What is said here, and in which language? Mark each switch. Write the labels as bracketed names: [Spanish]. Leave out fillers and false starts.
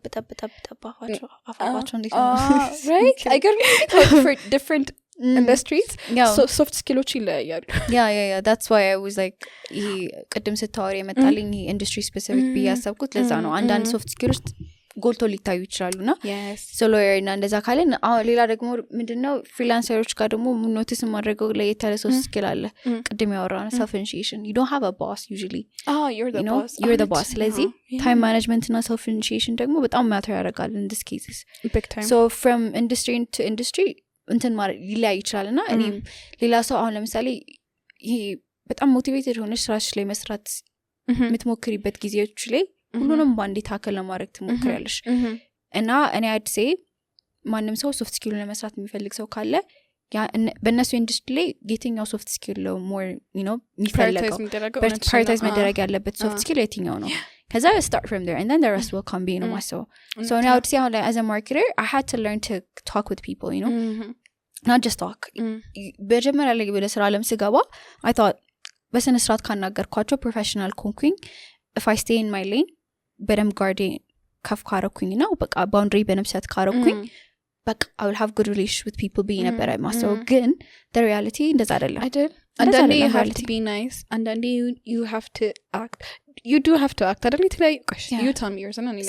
[Amharic] ጠብ አፋቸው እንዴት ነው [English] right I get for different industries so soft skills [Amharic] ይለያያሉ [English] yeah that's why I was like [Amharic] ቅድም ስታወሪ የመጣልኝ [English] industry specific [Amharic] ብዬ ያሰብኩት ለዛ ነው አንዳንድ [English] soft skills [Amharic] ጎልቶ ሊታዩ ይችላሉና [English] yes [Amharic] ሎየር እና እንደዛ ካለን አሁን ሌላ ደግሞ ምንድነው ፍሪላንሰሮች ጋር ደግሞ ኖቲስ ማድረገው ላይ የተለ ሶስት ስኪል አለ ቅድም ያወራነው self initiation [English] you don't have a boss usually you're the boss you're the boss [Amharic] ስለዚህ [English] time management እና self initiation [Amharic] ደግሞ በጣም ማተር ያደርጋል [English] in this cases big time so from industry to industry [Amharic] እንትን ማለት ሊለያይ ይችላልና እኔም ሌላ ሰው አሁን ለምሳሌ ይሄ በጣም ሞቲቬትድ ሆነሽ ስራሽ ላይ መስራት የምትሞክሪበት ጊዜዎች ላይ ሁሉንም ባንዴ ታከል ለማድረግ ትሞክሪያለሽ እና እኔ አድ ሴ ማንም ሰው ሶፍት ስኪል ለመስራት የሚፈልግ ሰው ካለ በእነሱ ኢንዱስትሪ ላይ የትኛው ሶፍት ስኪል ነው ሞር የሚፈለገው ፕራዮሪታይዝ መደረግ ያለበት ሶፍት ስኪል የትኛው ነው ከዛ [English] start from there and then the rest will come be ነው ማሰው so now I would say like, as a marketer I had to learn to talk with people [Amharic] not just talk በጀመሪያ ላይ ወደ ስራ ዓለም ስገባ [English] I thought [Amharic] በስነ ስርዓት ካናገርኳቸው ፕሮፌሽናል ኮንኩኝ [English] if I stay in my lane [Amharic] በደም ጋርዴ ከፍ ካረኩኝ ነው በቃ ባውንደሪ በነብሰት ካረኩኝ በቃ [English] I will have good relations with people [Amharic] ብዬ ነበር ማሰው ግን [English] the reality [Amharic] እንደዛ አይደለም አንዳንዴ [English] you have to be nice አንዳንዴ you have to act you do have to act [Amharic] አይደል [English] you tell me yours and